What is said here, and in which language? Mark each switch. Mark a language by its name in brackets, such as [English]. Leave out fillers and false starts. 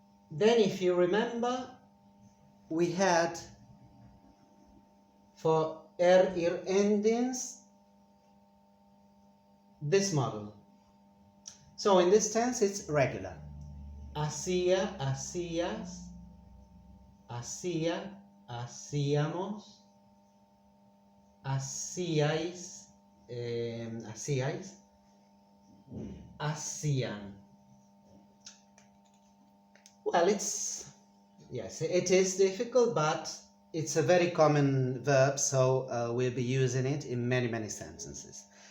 [English] Then, if you remember, we had for ir endings this model. So in this tense, it's regular. [Spanish] Hacía, hacías, hacía, hacíamos, hacíais, hacíais, hacían. [English] Well, yes, it is difficult, but it's a very common verb, so we'll be using it in many, many sentences.